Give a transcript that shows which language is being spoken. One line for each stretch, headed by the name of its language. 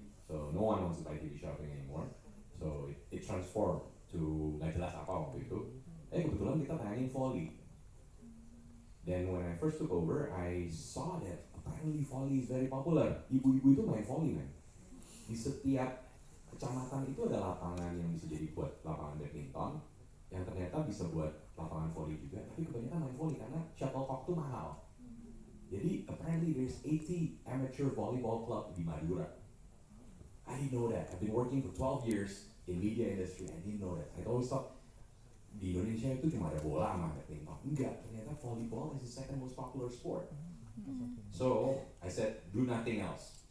English: So no one wants to buy TV shopping anymore. So it transformed to
Indonesian: nggak jelas apa waktu itu. Kebetulan kita tayangin volley.
English: Then when I first took over, I saw that apparently volley is very popular.
Indonesian: Ibu-ibu itu main volley, man. Di setiap kecamatan itu ada lapangan yang bisa jadi buat lapangan badminton, yang ternyata bisa buat lapangan volley juga. Tapi kebanyakan main volley karena shuttlecock itu mahal. Jadi
English: apparently there's 80 amateur volleyball club
Indonesian: di Madura.
English: I didn't know that. I've been working for 12 years in media industry. I didn't know that. I always thought
Indonesian: di Indonesia itu cuma ada bola sama badminton. Enggak, ternyata
English: volleyball is the second most popular sport. So I said, do nothing else.